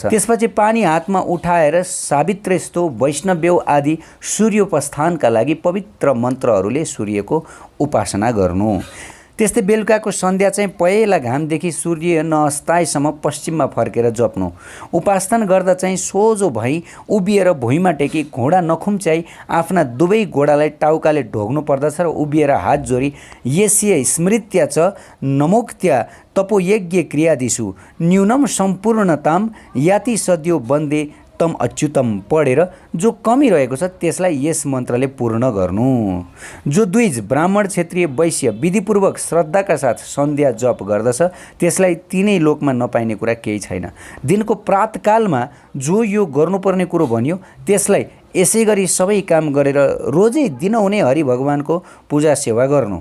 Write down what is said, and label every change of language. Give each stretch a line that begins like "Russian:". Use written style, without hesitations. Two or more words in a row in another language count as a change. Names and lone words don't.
Nepali: त्यसपछि पानी हातमा उठाएर
Sanskrit: सावित्रेस्तो, वैष्णव्यौ
Nepali: आदि सूर्योपस्थानका लागि पवित्र मन्त्रहरूले सूर्यको उपासना गर्नु। त्यस्तै बेलुकाको सन्ध्या चाहिँ पहेँला घामदेखि सूर्य नअस्ताएसम्म पश्चिममा फर्केर जप्नु। उपासना गर्दा चाहिँ सोझो भई उभिएर भुइँमा टेकी घोडा नखुम्च्याई आफ्ना दुवै घोडालाई टाउकाले ढोग्नु पर्दछ र उभिएर हात जोडी
Sanskrit: यस्य स्मृत्या च नमोक्त्या तपोयज्ञ क्रियादिषु न्यूनम सम्पूर्णताम याति सद्यो वन्दे तम अच्युतम
Nepali: पढेर जो कमी रहेको छ त्यसलाई यस मन्त्रले पूर्ण गर्नु। जो द्विज, ब्राह्मण, क्षत्रिय, वैश्य विधिपूर्वक श्रद्धाका साथ सन्ध्या जप गर्दछ त्यसलाई तीनै लोकमा नपाइने कुरा केही छैन। दिनको प्रातकालमा जो यो गर्नुपर्ने कुरो भनियो त्यसलाई यसै गरी सबै काम गरेर रोजै दिनहुने हरि भगवानको पूजा सेवा गर्नु।